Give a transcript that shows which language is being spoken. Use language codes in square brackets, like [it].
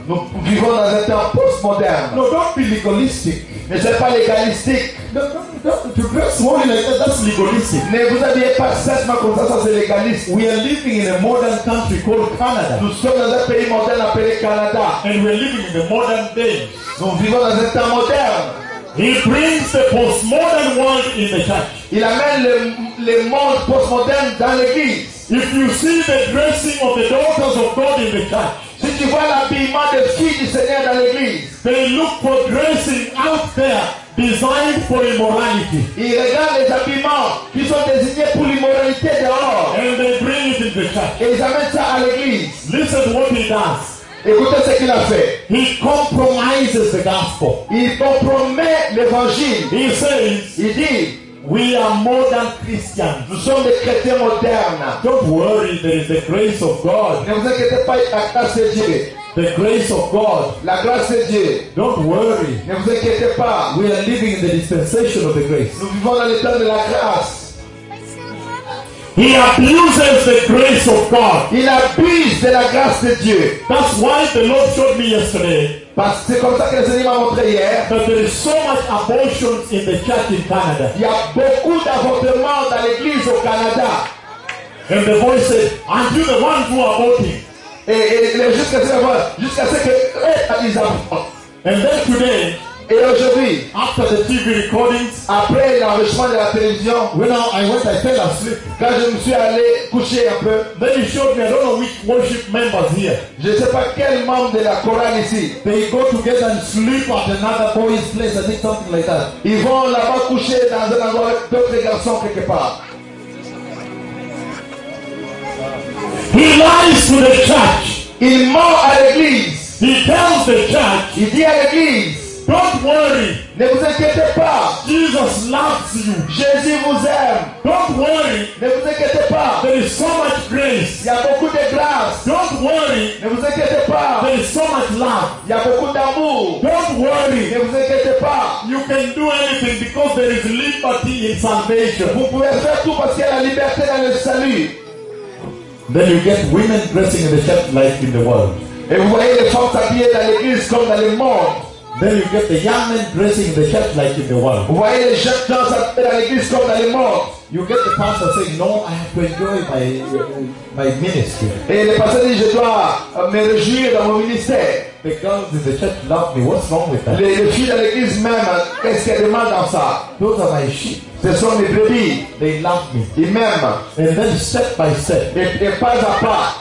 [fr] Nous vivons dans un temps postmodern. [en] No, don't be legalistic. [fr] Ne soyez pas légalistique. [en] Don't dress only like that, that's legalistic. [fr] Ne vous habillez pas simplement comme ça, ça c'est légaliste. [en] We are living in a modern country called Canada. [fr] Nous sommes dans un pays moderne appelé Canada. [en] And we are living in the modern day. [fr] Nous vivons dans un temps moderne. [en] He brings the postmodern world in the church. [fr] Il amène le monde postmoderne dans l'église. [en] If you see the dressing of the daughters of God in the church, [fr] si tu vois l'habillement des filles du Seigneur dans l'église, [en] they look for dressing out there designed for immorality. [fr] Ils regardent les habillements qui sont désignés pour l'immoralité dehors. [en] And they bring it in the church. [fr] Et ils amènent ça à l'église. [en] Listen to what he does. [fr] Écoutez ce qu'il a fait. [en] He compromises the gospel. [fr] Il compromet l'évangile. [en] He says, [fr] il dit, [en] we are modern Christians. [fr] Nous sommes des chrétiens modernes. [en] Don't worry, there is the grace of God. [fr] Ne vous inquiétez pas, la grâce de Dieu. [en] The grace of God. [fr] La grâce de Dieu. [en] Don't worry. [fr] Ne vous inquiétez pas. [en] We are living in the dispensation of the grace. [fr] Nous vivons dans le temps de la grâce. [en] He abuses the grace of God. [fr] Il abuse de la grâce de Dieu. [en] That's why the Lord showed me yesterday. [fr] Parce que c'est comme ça que le Seigneur m'a montré hier. [en] That there is so much abortion in the church in Canada. [fr] Il y a beaucoup d'avortements dans l'église au Canada. [en] And the voice said, are you the one who are aborting? [fr] Et jusqu'à ce que ils abortent. [en] And then today, [fr] et aujourd'hui, [en] after the TV recordings, [fr] après l'enregistrement de la télévision, [en] when I went, I fell asleep. [fr] Quand je me suis allé coucher un peu, [en] then he showed me, I don't know which worship members here. [fr] Je ne sais pas quel membre de la chorale ici. [en] They go together and sleep at another boy's place, I think something like that. [fr] Ils vont là-bas coucher dans un endroit avec d'autres garçons quelque part. [en] He lies to the church. [fr] Il ment à l'église. [en] He tells the church. [fr] Il dit à l'église. [en] Don't worry. [fr] Ne vous inquiétez pas. [en] Jesus loves you. [fr] Jésus vous aime. [en] Don't worry. [fr] Ne vous inquiétez pas. [en] There is so much grace. [fr] Il y a beaucoup de grâce. [en] Don't worry. [fr] Ne vous inquiétez pas. [en] There is so much love. [fr] Il y a beaucoup d'amour. [en] Don't worry. [fr] Ne vous inquiétez pas. [en] You can do anything because there is liberty in salvation. [fr] Vous pouvez faire tout parce qu'il y a la liberté dans le salut. [en] Then you get women dressing in the church like in the world. [fr] Et vous voyez les femmes habillées dans l'église comme dans le monde. [en] Then you get the young men dressing the church like in the world. [fr] Vous voyez les jeunes dans l'église comme dans le monde. [en] You get the pastor saying, no, I have to enjoy my ministry. [fr] Et le pasteur dit, je dois me réjouir dans mon ministère. [en] The girls in the church love me. What's wrong with that? [fr] Les filles dans l'église même, qu'est-ce qu'il y a de mal dans ça? [en] Those are my sheep. [fr] Ce sont mes brebis. [en] They love me. [fr] Ils m'aiment. [en] And then step by step. [fr] Et pas à pas.